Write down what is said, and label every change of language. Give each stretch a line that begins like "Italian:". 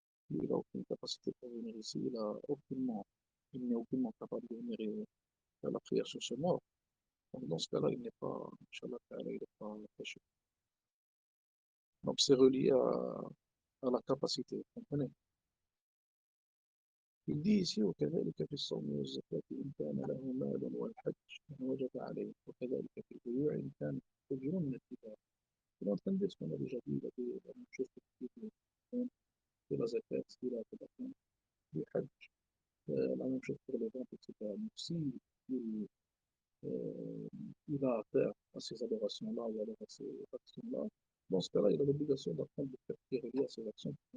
French: Lui, il n'a aucune capacité pour venir ici, il n'est aucunement capable de venir faire la prière sur ce mort. Donc, dans ce cas-là, il n'est pas, Inch'Allah, il n'est pas péché. Donc, c'est relié à la capacité, vous comprenez? Il dit ici:
Arabic: وكذلك في الصوم والزكاة إن كان له مال والحج إن وجب عليه وكذلك في البيوع إن كان أجر من التجارة.
French: Il est en train de dire ce qu'on a déjà dit, il a dit la même chose pour la zakat, il a fait du hajj, la même chose pour les ventes, etc. Donc si il, euh, il a affaire à ces adorations-là ou alors à ces actions-là, dans ce cas-là, il a l'obligation d'apprendre de faire ce qui est relié à ces actions.